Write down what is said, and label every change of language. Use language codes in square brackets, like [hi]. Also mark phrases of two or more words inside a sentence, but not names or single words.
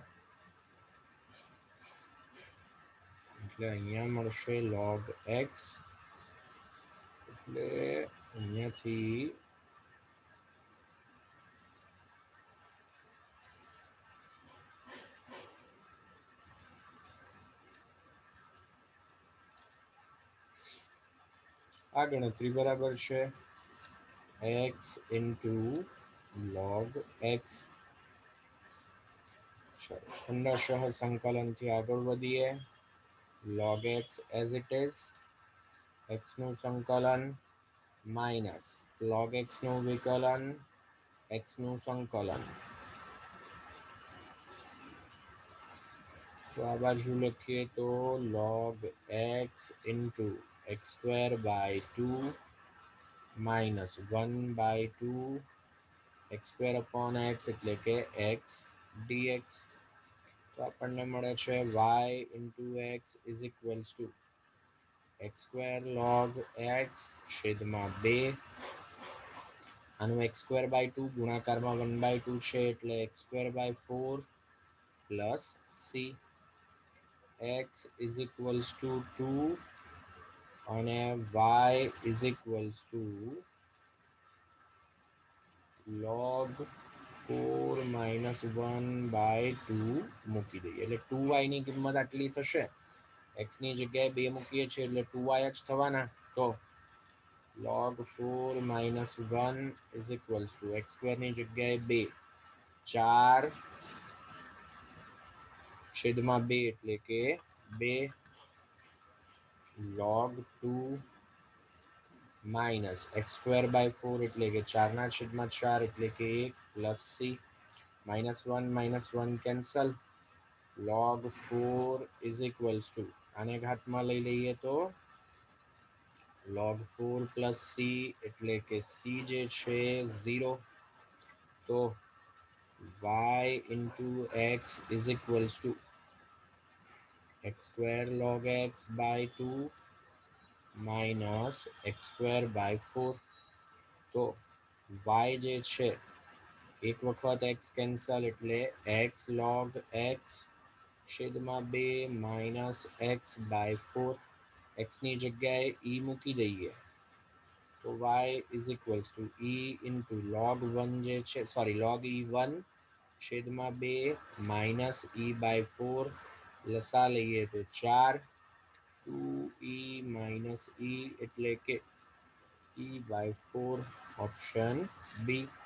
[gu] એટલે અહીંયા મળશે [en] log x, [gu] એટલે અહીંયાથી આ ગણતરી બરાબર છે. [en] x into log x. [gu] ખંડશઃ સંકલનથી આગળ વધીએ. [en] log x as it is, [gu] x નું સંકલન માઇનસ [en] log x [gu] નું વિકલન, x નું સંકલન. તો આ બાજુ લખીએ તો [en] log x into x square by 2 minus 1 by 2 x square upon x એટલે કે x dx. [gu] તો આપણને મળે છે [en] y into x is equals to x square log x છેદમાં 2. આનું x square by 2 ગુણાકારમાં 1 by 2 [gu] છે એટલે [en] x square by 4 plus c. x is equals to 2 અને y is equals to log 4 minus 1 by 2 [gu] મૂકી દઈએ એટલે 2y ની કિંમત આટલી થશે. x ની જગ્યાએ 2 મૂકીએ છીએ એટલે 2y જ થવાના. [en] તો log 4 minus 1 is equals to x square [gu] ની જગ્યાએ [en] 2, 4 છેદમાં 2 [gu] એટલે કે [en] 2 log 2 minus x square by 4 [gu] એટલે કે 4 ના છેદમાં 4 એટલે કે [en] 1 plus c. minus 1 cancel, log 4 is equals to [gu] આને ઘાતમાં લઈ લઈએ તો [en] log 4 plus c [gu] એટલે કે [en] c [gu] જે છે [en] 0. તો y into x is equals to x square log x by 2 minus x square by 4. તો y [gu] જે છે એક વખત [en] x કેન્સલ એટલે x log x છેદમાં 2 minus x by 4. x [gu] ની જગ્યાએ [en] e [gu] મૂકી દઈએ તો [en] y is equals to e into log 1 [gu] જે છે [en] સોરી log e1 છેદમાં 2 minus e by 4. [gu] લસા લઈએ તો 4, [en] 2e minus e [gu] એટલે કે [en] e by 4, option B.